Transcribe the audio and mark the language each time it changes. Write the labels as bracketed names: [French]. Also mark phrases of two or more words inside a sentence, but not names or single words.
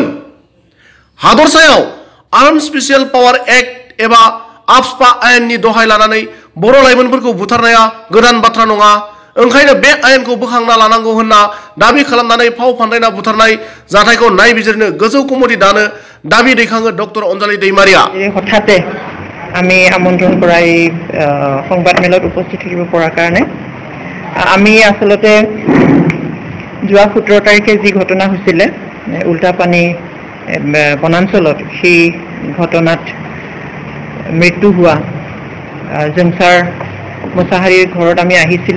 [Bodo] हादरसायाव आर्म स्पेशल पावार एक्ट एबा आफ्सपा आयेननि दहाय लानानै बर' लाइमोनफोरखौ बुथारनाया गोदान बाथ्रा नङा। ओंखायनो बे आयेनखौ बोखांना लानांगौ होनना दाबि खालामनानै फाव फान्दायना बुथारनाय जाथायखौ नायबिजिरनो गोजौ कमिटि दानो दाबि दैखाङो डक्टर अनजालि दैमारिया। [Assamese] হঠাতে আমি আমন্ত্ৰণ কৰা এই সংবাদ মেলত উপস্থিত থাকিব পৰাৰ কাৰণে আমি আসলতে যোৱা 17 তাৰিখে যি ঘটনা হৈছিলে উল্টাপানী বনাঞ্চলত সেই ঘটনাত মৃত্যু হোৱা জংসাৰ মোছাহাৰীৰ ঘৰত আমি আহিছিলোঁ।